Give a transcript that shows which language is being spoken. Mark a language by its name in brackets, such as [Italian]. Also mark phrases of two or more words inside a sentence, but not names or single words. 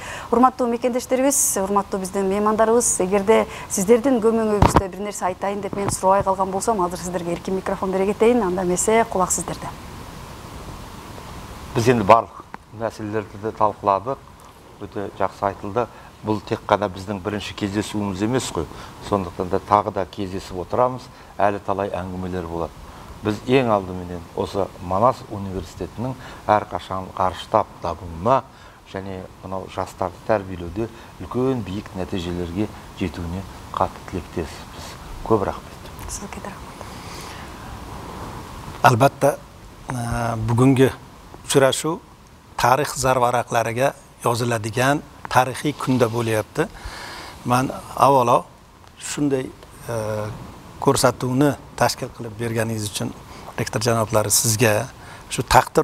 [Kyrgyz] Урматтуу мекендештерибиз, урматтуу биздин меймандарыбыз, эгерде сиздердин көмөгүңүздө бир нерсе айтайын деп мен сурабай калган болсом, азыр сиздерге эркин микрофон бере кетейин, анда эмесе кулак сиздерде. Биз энди барлык маселелерди да талкууладык, өтө жакшы айтылды. Бул тек гана биздин биринчи кездесүүбүз эмес го. Сондуктан да тагы да кездесип отурабыз, [Kazakh] әлі талай әңгімелер болот. Біз ең алдыменен осы Манас университетінің әрқашан қарыштап дамуына және мынау жастарды тәрбиелеуде үлкен биік нәтижелерге жетуіне қатты тілектеспіз. Көп рахмет. Сізге де рахмет. [Uzbek] Albatta bugungi uchrashuv tarix zarvaraqlariga yoziladigan tarixiy kunda bo'lyapti. Men avvalo shunday ko'rsatuvni tashkil qilib berganingiz uchun rektor janoblari sizga, shu taqdir